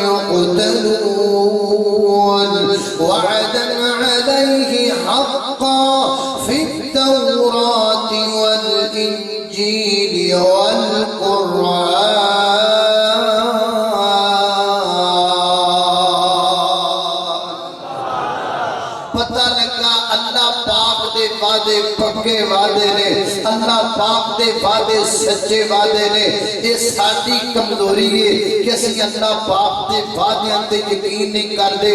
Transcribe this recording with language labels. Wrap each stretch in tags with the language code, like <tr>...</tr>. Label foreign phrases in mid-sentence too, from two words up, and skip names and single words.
<ar>يقتلون وعدا عليه حقا في التوراة والإنجيل والقرآن.</ar> <pa>پتا لگا اللہ پاک دے وعدے پکے وعدے نے، اللہ پاک دے وعدے سچے وعدے نے. یہ ساڈی کمزوری ہے کہ اسیں اللہ پاک دے وعدیاں تے یقین نہیں کردے.</pa>